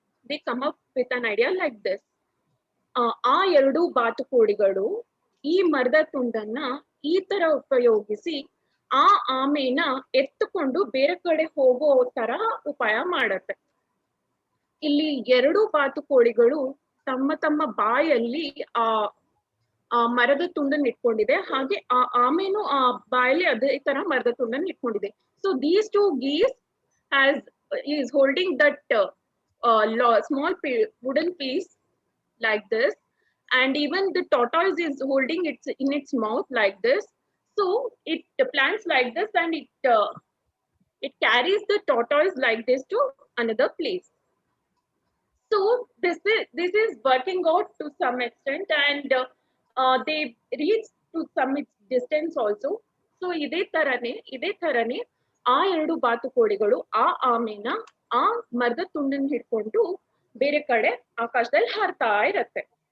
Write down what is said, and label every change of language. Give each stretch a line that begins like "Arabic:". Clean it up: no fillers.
English: They come up with an idea like this.
Kannada: ಆ ಎರಡು ಬಾತುಕೋಳಿಗಳು ಈ ಮರದ ತುಂಡನ್ನ ಈ ತರ ಉಪಯೋಗಿಸಿ ಆ ಆಮೆನ ಎತ್ತುಕೊಂಡು ಬೇರೆ ಕಡೆ ಹೋಗೋ ತರ ಉಪಾಯ ಮಾಡತ್ತೆ. ಇಲ್ಲಿ ಎರಡು ಬಾತುಕೋಳಿಗಳು ತಮ್ಮ ತಮ್ಮ ಬಾಯಲ್ಲಿ ಆ ಮರದ ತುಂಡನ್ನು ಇಟ್ಕೊಂಡಿದೆ, ಹಾಗೆ ಆ ಆಮೆನು ಆ ಬಾಯಲ್ಲಿ ಅದೇ ತರ ಮರದ ತುಂಡನ್ನು ಇಟ್ಕೊಂಡಿದೆ.
English: So these two geese has is holding that small wooden piece like this, and even the tortoise is holding it in its mouth like this. So it plants like this, and it carries the tortoise like this to another place. So this is working out to some extent, and they reach to some distance also.
Kannada: So ಇದೇ ತರನೇ ಆ ಎರಡು ಬಾತುಕೋಳಿಗಳು ಆ ಆಮೆನ ಆ ಮರದ ತುಂಡನ್ನು ಹಿಡ್ಕೊಂಡು ಬೇರೆ ಕಡೆ ಆಕಾಶದಲ್ಲಿ ಹಾರ್ತಾ ಇರತ್ತೆ.